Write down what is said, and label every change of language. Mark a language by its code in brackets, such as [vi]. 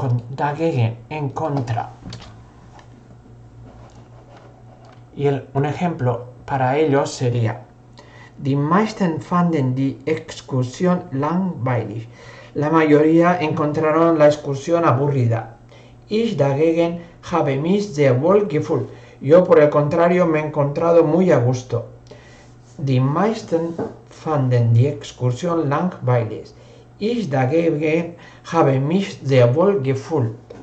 [es] Dagegen, en contra. Y un ejemplo para ello sería: [de] Die meisten fanden die Exkursion langweilig. [es] La mayoría encontraron la excursión aburrida. [de] Ich dagegen habe mich sehr wohl gefühlt. [es] Yo, por el contrario, me he encontrado muy a gusto. [de] Die meisten fanden die Exkursion langweilig. Ich dagegen habe mich sehr wohl gefühlt.